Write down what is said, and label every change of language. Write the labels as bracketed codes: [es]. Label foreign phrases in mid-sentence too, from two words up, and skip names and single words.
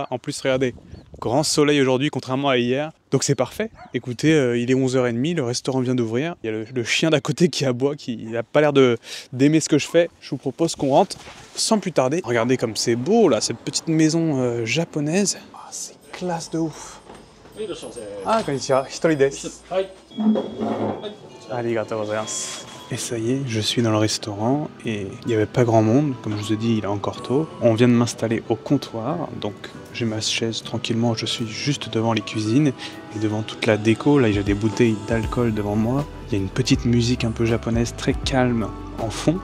[fr] En plus, regardez, grand soleil aujourd'hui, contrairement à hier. Donc c'est parfait. Écoutez, il est 11h30, le restaurant vient d'ouvrir. Il y a le chien d'à côté qui aboie, qui n'a pas l'air d'aimer ce que je fais. Je vous propose qu'on rentre sans plus tarder. Regardez comme c'est beau là, cette petite maison japonaise. Oh, c'est classe de ouf. [ja] Ah, こんにちは、一人です。ありがとうございます. [fr] Et ça y est, je suis dans le restaurant et il n'y avait pas grand monde. Comme je vous ai dit, il est encore tôt. On vient de m'installer au comptoir, donc j'ai ma chaise tranquillement. Je suis juste devant les cuisines et devant toute la déco. Là, j'ai des bouteilles d'alcool devant moi. Il y a une petite musique un peu japonaise très calme en fond.